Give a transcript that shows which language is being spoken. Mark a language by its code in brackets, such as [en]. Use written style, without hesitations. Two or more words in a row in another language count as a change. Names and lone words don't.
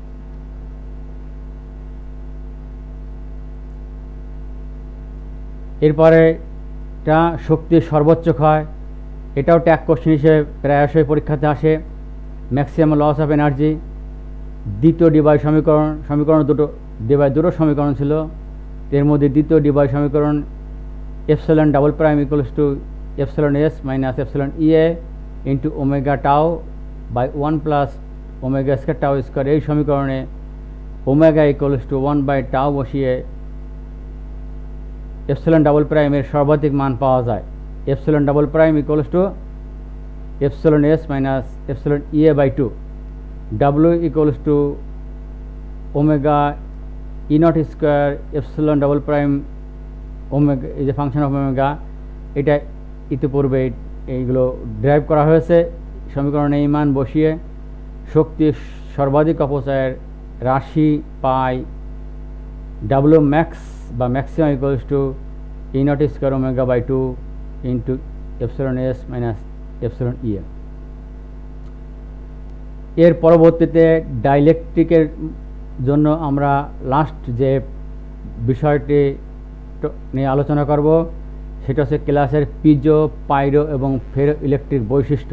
[bn] এরপরে এটা শক্তির সর্বোচ্চ ক্ষয়। এটাও [en] tag question [bn] হিসেবে প্রায়শই পরীক্ষাতে আসে। [en] maximum loss of energy. [bn] দ্বিতীয় ডিবাই সমীকরণ দুটো সমীকরণ ছিল। এর মধ্যে দ্বিতীয় ডিবাই সমীকরণ ε∬ = εs - εE × ω τ/1 + ω²τ²। এই সমীকরণে ω = 1/τ বসিয়ে ε∬ এর সর্বাধিক মান পাওয়া যায়। ε∬ = εs - εE/2। [en] W = ω∫E⁻² ω is a function of omega। [bn] এটা ইতিপূর্বে এইগুলো ড্রাইভ করা হয়েছে। সমীকরণে এই মান বসিয়ে শক্তির সর্বাধিক অপচয়ের রাশি পাই W max বা ম্যাক্সিমাম = E⁻² ω/2 × εs - εE। এর পরবর্তীতে ডাইইলেকট্রিকের জন্য আমরা লাস্ট যে বিষয়টি নিয়ে আলোচনা করব সেটা হচ্ছে ক্লাসের পিজো, পাইরো এবং ফেরো ইলেকট্রিক বৈশিষ্ট্য।